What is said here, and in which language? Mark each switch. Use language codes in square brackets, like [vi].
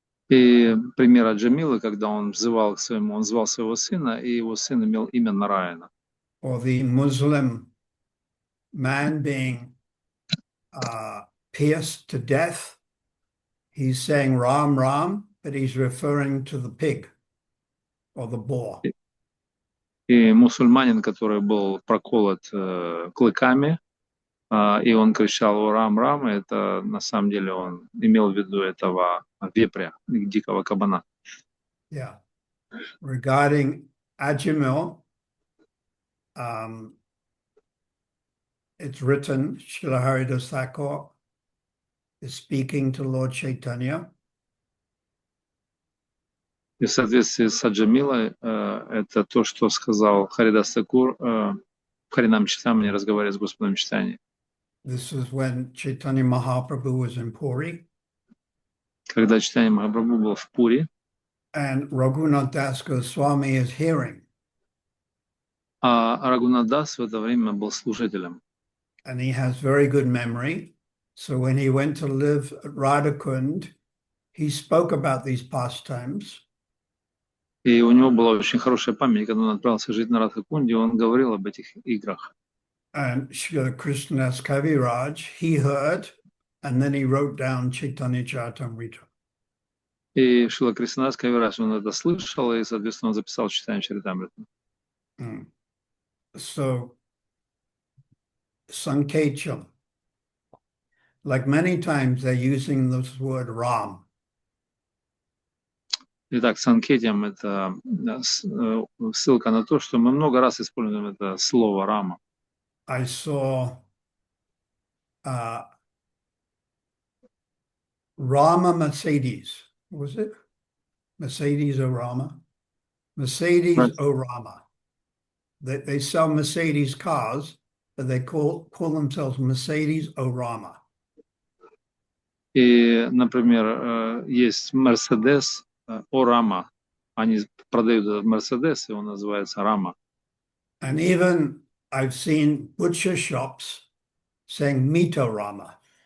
[ru] И пример Аджамилы, когда он взывал к своему, он звал своего сына, и его сын имел имя Нараяна. [en] Or the Muslim man being pierced to death, he's saying Ram, Ram, but he's referring to the pig or the boar. [ru] И мусульманин, который был проколот клыками, и он кричал «О, Рам, Рам», это на самом деле он имел в виду этого вепря, дикого кабана. [en] Yeah. Regarding Ajamil, it's written, Srila Haridas Thakur is speaking to Lord Chaitanya. [ru] И в соответствии с Аджамилой, это то, что сказал Харидас Такур в Харинам Читамани, разговаривая с Господом Читани. [en] This is when Chaitanya Mahaprabhu was in Puri. [ru] Когда Читания Махапрабху был в Пури, [en] And Raghunath Das Goswami is hearing. [ru] а Рагунадас в это время был служителем. [en] And he has very good memory. So when he went to live at Radhakund, he spoke about these pastimes. [ru] И у него была очень хорошая память. Когда он отправился жить на Радхакунде, он говорил об этих играх. [en] And Srila Krishnadas Kaviraj, he heard, and then he wrote down Chaitanya Charitamrita. [ru] И Шрила Кришнадас Кавирадж, он это слышал, и, соответственно, он записал Читание Чаритамриту. [en] So, Sankecham, like many times they're using this word Ram. [ru] Итак, санкетиям это ссылка на то, что мы много раз используем это слово Рама. [en] I saw Rama Mercedes. Was it? Mercedes O Rama? Mercedes Right. O Rama. They sell Mercedes cars, but they call themselves Mercedes O Rama. [ru] И, например, есть Мерседес О Рама. Они продают этот Мерседес, и он называется Рама. [en] And even I've seen butcher shops saying Mito Rama.